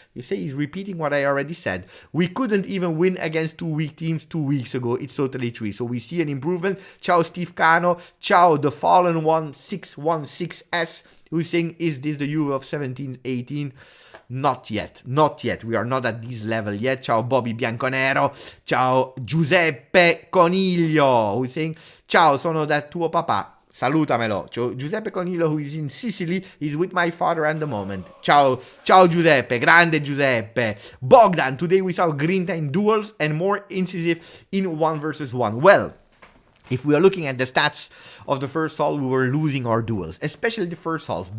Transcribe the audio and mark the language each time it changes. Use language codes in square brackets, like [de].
[en] You say he's repeating what I already said. We couldn't even win against 2 weak teams 2 weeks ago. It's totally true. So we see an improvement. Ciao Steve Cano. Ciao the fallen one 616S, who's saying, is this the Juve of 17-18? Not yet. We are not at this level yet. Ciao Bobby Bianconero. Ciao Giuseppe Coniglio, who's saying, [it] ciao, sono da tuo papà. Salutamelo. [en] Giuseppe Coniglio, who is in Sicily, is with my father at the moment. [it] Ciao Giuseppe, grande Giuseppe. [en] Bogdan, today we saw Grinta in duels and more incisive in 1 versus 1. Well, if we are looking at the stats of the first half, we were losing our duels, especially the first half.